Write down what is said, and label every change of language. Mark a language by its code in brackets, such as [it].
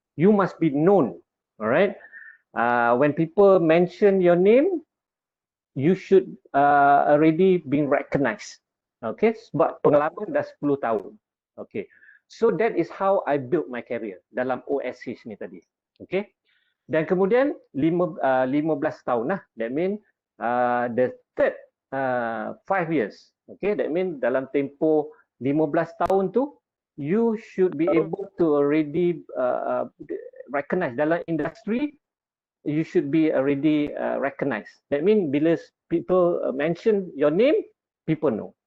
[en] You must be known, alright. When people mention your name, you should already been recognized. Okay, [ms] sebab pengalaman dah 10 tahun. [en] Okay, so that is how I built my career [ms] dalam OSH ni tadi. Okay, dan kemudian 15 tahun lah. [en] That mean the third 5 years. Okay, that mean [ms] dalam tempoh 15 tahun tu, [en] you should be able to already recognize [ms] dalam industri. [en] You should be already recognized. That means bila people mention your name, people know.